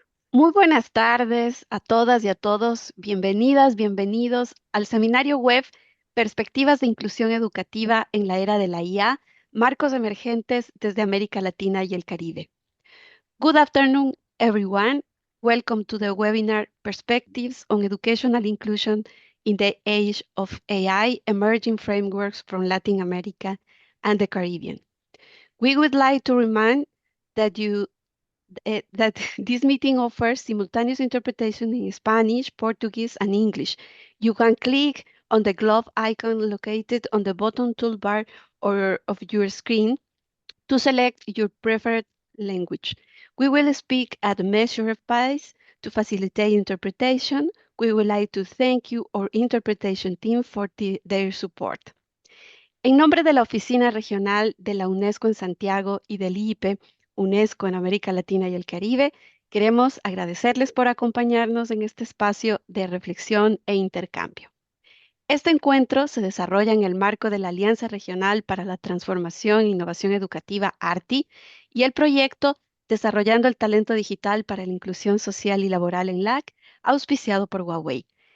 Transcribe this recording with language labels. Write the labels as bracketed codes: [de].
[es] Muy buenas tardes a todas y a todos. Bienvenidas, bienvenidos al seminario web Perspectivas de Inclusión Educativa en la Era de la IA, Marcos Emergentes desde América Latina y el Caribe. [en] Good afternoon, everyone. Welcome to the webinar Perspectives on Educational Inclusion in the Age of AI, Emerging Frameworks from Latin America and the Caribbean. We would like to remind that this meeting offers simultaneous interpretation in Spanish, Portuguese, and English. You can click on the globe icon located on the bottom toolbar or of your screen to select your preferred language. We will speak at a measure of pace to facilitate interpretation. We would like to thank you, our interpretation team, for their support. [es] En nombre de la Oficina Regional de la UNESCO en Santiago y del IIPE, UNESCO en América Latina y el Caribe, queremos agradecerles por acompañarnos en este espacio de reflexión e intercambio. Este encuentro se desarrolla en el marco de la Alianza Regional para la Transformación e Innovación Educativa, ARTI, y el proyecto Desarrollando el Talento Digital para la Inclusión Social y Laboral en LAC, auspiciado por Huawei.